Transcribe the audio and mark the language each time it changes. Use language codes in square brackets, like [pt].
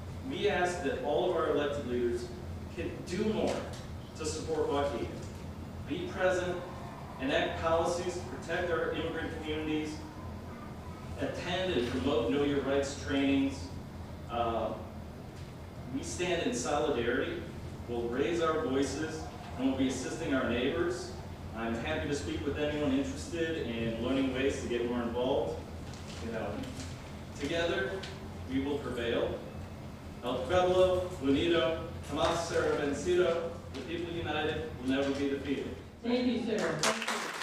[en] We ask that all of our elected leaders can do more to support Waukegan, be present, enact policies to protect our immigrant communities, attend and promote Know Your Rights trainings. We stand in solidarity. We'll raise our voices and we'll be assisting our neighbors. I'm happy to speak with anyone interested in learning ways to get more involved. You know, together we will prevail. [es] El pueblo unido jamás será vencido. [en] The people united will never be defeated. Thank you, sir. Thank you.